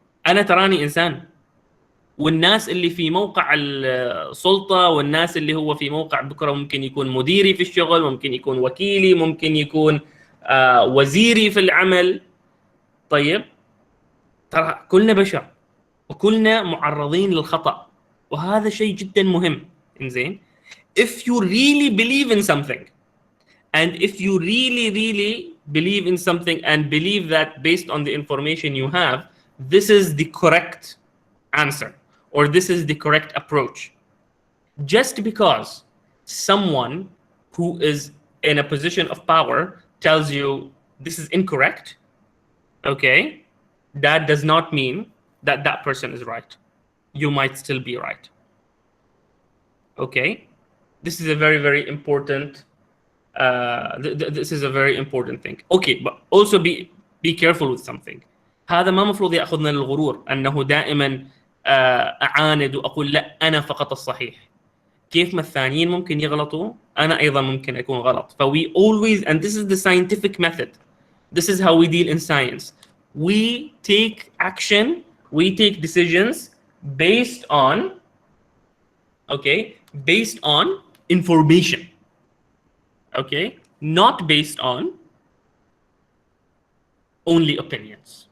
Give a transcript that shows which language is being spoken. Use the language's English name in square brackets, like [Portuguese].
[Arabic] انا تراني انسان، والناس اللي في موقع السلطة والناس اللي هو في موقع بكرة ممكن يكون مديري في الشغل، ممكن يكون وكيلي، ممكن يكون وزيري في العمل. طيب ترى كلنا بشر وكلنا معرضين للخطأ، وهذا شيء جدا مهم. إنزين. [English] If you really believe in something, and if you really believe in something and believe that based on the information you have, this is the correct answer, or this is the correct approach. Just because someone who is in a position of power tells you this is incorrect, okay, that does not mean that that person is right. You might still be right. Okay, this is a very important. This is a very important thing. Okay, but also be careful with something. [Arabic] هذا ما مفروض يأخذنا للغرور أنه دائما أعاند وأقول لا أنا فقط الصحيح. كيف ما الثانيين ممكن يغلطوا أنا أيضا ممكن أكون غلط. [English] ف we always, and this is the scientific method, this is how we deal in science. We take action, we take decisions based on, okay, based on information, okay, not based on only opinions.